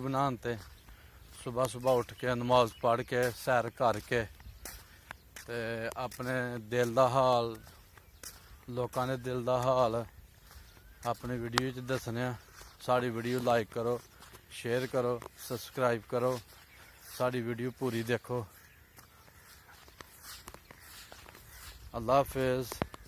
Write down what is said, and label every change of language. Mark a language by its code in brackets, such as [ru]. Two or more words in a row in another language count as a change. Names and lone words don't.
[pa] ਬਣਾਉਣ ਤੇ ਸੁਬ੍ਹਾ ਸੁਬ੍ਹਾ ਉੱਠ ਕੇ ਨਮਾਜ਼ ਪੜ੍ਹ ਕੇ ਸੈਰ ਕਰਕੇ ਤੇ ਆਪਣੇ ਦਿਲ ਦਾ ਹਾਲ ਲੋਕਾਂ ਦੇ ਦਿਲ ਦਾ ਹਾਲ ਆਪਣੀ ਵੀਡੀਓ ਚ ਦੱਸਣੇ ਆਂ। ਸਾਡੀ ਵੀਡੀਓ ਲਾਈਕ ਕਰੋ, ਸ਼ੇਅਰ ਕਰੋ, ਸਬਸਕ੍ਰਾਈਬ ਕਰੋ, ਸਾਡੀ ਵੀਡੀਓ ਪੂਰੀ ਦੇਖੋ। ਅੱਲਾਹ ਹਾਫ਼ਿਜ਼।